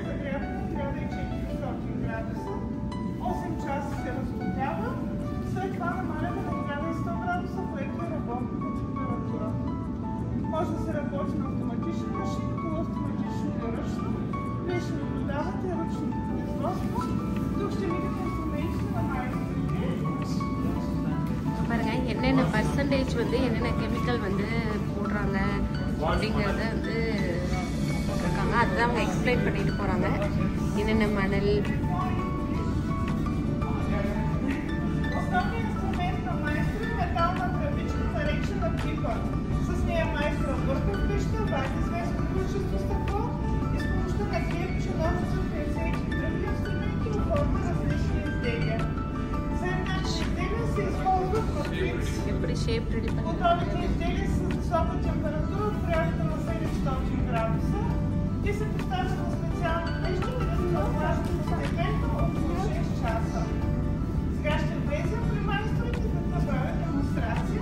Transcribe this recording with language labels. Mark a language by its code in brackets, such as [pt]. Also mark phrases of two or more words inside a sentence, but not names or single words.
[bg] Може да се работи на автоматични машини, полуавтоматично и ръчно. Вие ще наблюдавате ръчно производство. Тук ще видите инструменти на майсторите. [ta] பாருங்க என்னென்ன பர்சன்டேஜ் வந்து என்னென்ன கெமிக்கல் வந்து போடுறாங்க அப்படிங்கிறத வந்து இருக்காங்க. அதுதான் அவங்க எக்ஸ்பிளைன் பண்ணிட்டு போறாங்க. என்னென்ன மணல் [bg] Основният инструмент на майстора е метална тръбичка, наречена пипа. С нея майстора върха къща, вади известно количество стъкло и с помощта на клепче, ножица, пинцети, други инструменти оформя различни изделия. За еднакви изделия се използват матрици. [ta] எப்படி [en] shape ready [ta] பண்ணுறாங்க. [bg] Готовите изделия с висока температура от порядъка на 700 градуса и се поставят на специални пещи, където се охлаждат постепенно около 6 часа. Сега ще влезем при майсторите да направят демонстрация.